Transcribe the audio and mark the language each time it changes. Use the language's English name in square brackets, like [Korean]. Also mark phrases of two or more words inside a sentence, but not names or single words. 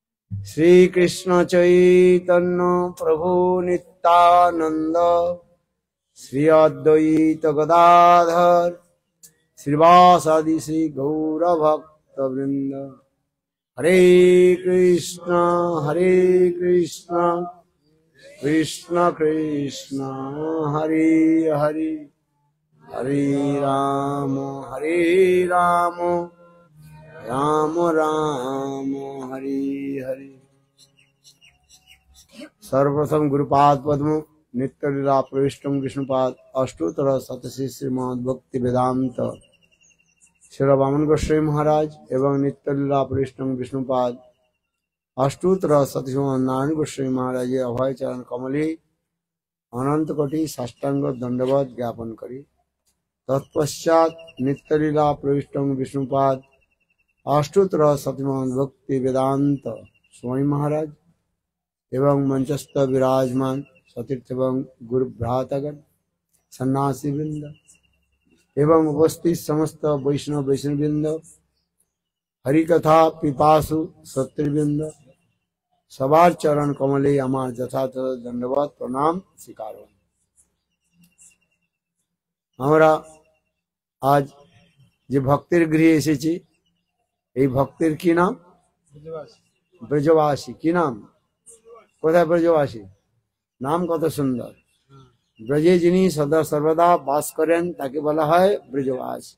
[Sanskrit] श्री कृष्ण चैतन्य प्रभु नित्यानंद श्री अद्वैत गदाधर श्रीवासादि श्री गौर भक्त वृंद। हरे कृष्ण कृष्ण कृष्ण हरे हरे हरे राम राम राम हरे हरे। [Bangla] সর্বপ্রথম গুরুপাদ পদ্ম নিত্য লীলা প্রবিষ্টম বিষ্ণুপাদ অষ্টোত্তর শতসী শ্রীমদ্ ভক্তি বেদান্ত শ্রী বামন গোস্বামী মহারাজ এবং নিত্য লীলা প্রবিষ্টম বিষ্ণুপাদ অষ্টোত্তর সতীশ্রীমদ নারায়ণ গোস্বামী মহারাজ অভয় চরণ কমলে অনন্ত কোটি সাষ্টাঙ্গ দণ্ডবত জ্ঞাপন করি। তৎপশ্চাৎ নিত্য লীলা প্রবিষ্টম বিষ্ণুপাদ অষ্টোত্তর সতীশ্রীমদ ভক্তি বেদান্ত স্বামী মহারাজ এবং মঞ্চস্থ বিরাজমান সতীর্থ এবং গুরু ভ্রাতগণ সন্ন্যাসী বৃন্দ এবং উপস্থিত সমস্ত বৈষ্ণব বৈষ্ণববৃন্দ হরি কথা পিপাসু সত্যবৃন্দ সবার চরণ কমলে আমার যথার্থ দণ্ডবত প্রণাম স্বীকার। আমরা আজ যে ভক্তের গৃহে এসেছি এই ভক্তের কি নাম? ব্রজবাসী। কি নাম? কোথায় ব্রজবাসী? নাম কত সুন্দর। ব্রজে যিনি সদা সর্বদা বাস করেন তাকে বলা হয় ব্রজবাসী।